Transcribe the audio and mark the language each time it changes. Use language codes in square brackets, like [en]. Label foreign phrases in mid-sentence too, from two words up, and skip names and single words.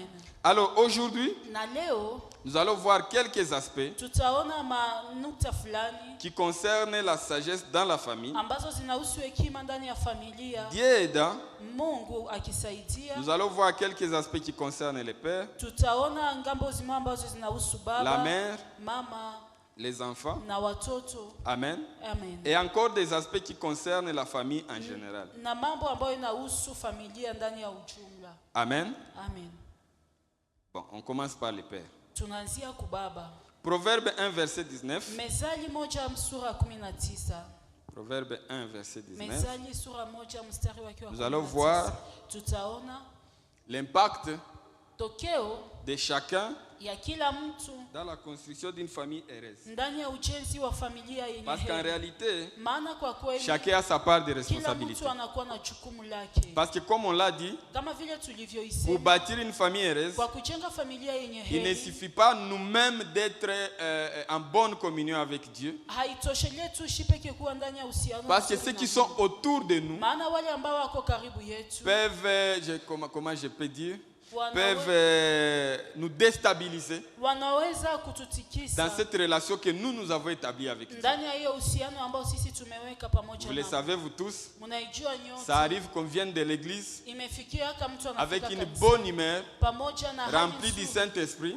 [fr] Alors aujourd'hui, nous allons voir quelques aspects qui concernent la sagesse dans la famille. Dieu aidant, nous allons voir quelques aspects qui concernent les pères, la mère, les enfants. [sw] Na watoto. Amen. Amen. [fr] Et encore des aspects qui concernent la famille en général. [sw] Na mambo ambayo inahusu familia ndani ya ujumla. Amen. Amen. [fr] Bon, on commence par le père. [sw] Tunaanzia kubaba. [fr] Proverbe 1 verset 19. [sw] Mezali moja sura 19. [fr] Proverbe 1 verset 19. [sw] Mezali sura moja mstari wake wa 19. [fr] Nous allons voir [sw] tutaona [fr] l'impact [sw] tokeo [fr] de chacun [sw] ya kila mtu [fr] dans la construction d'une famille heureuse. [sw] Ndani ya ujenzi wa familia yenye [fr] Parce qu'en réalité, [sw] maana kwa kweli [fr] chacun a sa part de responsabilité. [sw] Kila mtu anakuwa na jukumu lake. [fr] Parce que comme on l'a dit, [sw] kama vile tulivyoisema, [fr] pour bâtir une famille heureuse, [sw] kwa kujenga familia yenye [fr] il ne suffit pas nous-mêmes d'être en bonne communion avec Dieu. [sw] Haitoshele tu shipeke kuwa ndani ya uhusiano. [fr] Parce que ceux qui sont autour de nous [sw] maana wale ambao wako karibu yetu [fr] peuvent, comment je peux dire, peuvent nous déstabiliser dans cette relation que nous avons établie avec Dieu. Vous le savez vous tous, ça arrive qu'on vienne de l'église avec une bonne humeur, remplie du Saint-Esprit.